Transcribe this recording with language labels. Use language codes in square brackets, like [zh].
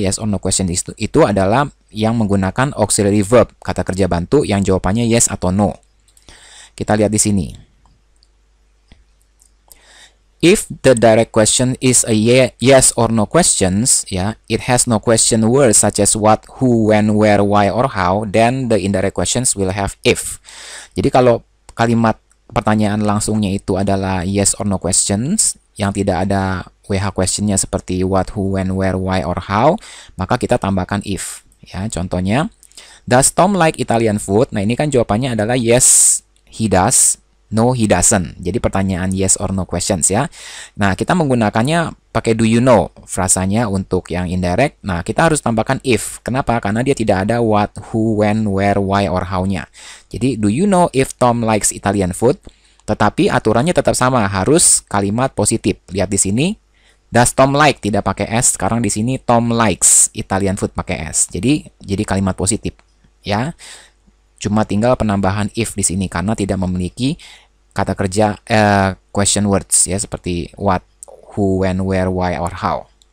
[id] Yes or no questions itu adalah yang menggunakan auxiliary verb, kata kerja bantu yang jawabannya yes atau no. Kita lihat di sini. [en] If the direct question is a yes or no questions, ya, it has no question words such as what, who, when, where, why, or how, then the indirect questions will have if. [id] Jadi kalau kalimat pertanyaan langsungnya itu adalah yes or no questions, yang tidak ada WH questionnya seperti what, who, when, where, why, or how, maka kita tambahkan if. Ya, contohnya, [en] does Tom like Italian food? [id] Nah, ini kan jawabannya adalah [en] yes, he does. No, he doesn't. [id] Jadi pertanyaan yes or no questions ya. Nah, kita menggunakannya pakai [en] do you know [id] frasanya untuk yang indirect. Nah, kita harus tambahkan if. Kenapa? Karena dia tidak ada what, who, when, where, why, or how-nya. [en] Jadi, do you know if Tom likes Italian food? [id] Tetapi aturannya tetap sama, harus kalimat positif. Lihat di sini, [en] does Tom like? [id] Tidak pakai S. Sekarang di sini [en] Tom likes Italian food [id] pakai S. Jadi kalimat positif ya. Cuma tinggal penambahan if di sini karena tidak memiliki kata kerja question words ya seperti what, who, when, where, why, or how.